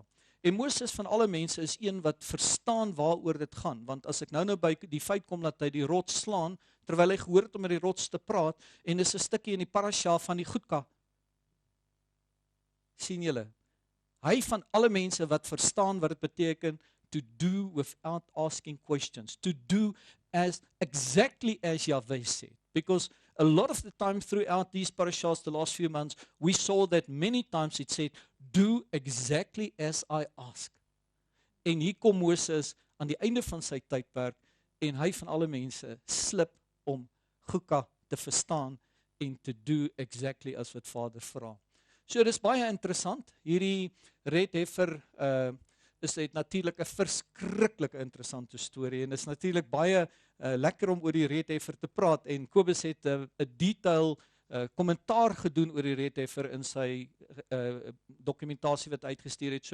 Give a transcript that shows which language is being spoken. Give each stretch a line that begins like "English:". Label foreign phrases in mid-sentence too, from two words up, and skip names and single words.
Afrikaans: En Moses van alle mense is een wat verstaan waaroor dit gaan, want as ek nou by die feit kom dat hy die rots slaan, terwyl hy gehoor het om met die rots te praat, en dis 'n stukkie in die parasha van die Hookah. Sien julle? Hy van alle mense wat verstaan wat dit beteken,
English: to do without asking questions, to do exactly as Yahweh said, because a lot of the time throughout these parashas the last few months, we saw that many times it said, do exactly as I ask.
Afrikaans: En hier kom Moses aan die einde van sy tydperk, en hy van alle mense slip om Hookah te verstaan, en
English: to do exactly as
Afrikaans: wat Vader vra. So dis baie interessant, hierdie
English: red heifer
Afrikaans: is dit natuurlik 'n verskriklike interessante storie, en is natuurlik baie lekker om oor die
English: red heifer
Afrikaans: te praat, en Kobus het 'n detail kommentaar gedoen oor die
English: red heifer
Afrikaans: in sy dokumentasie wat uitgestuur het.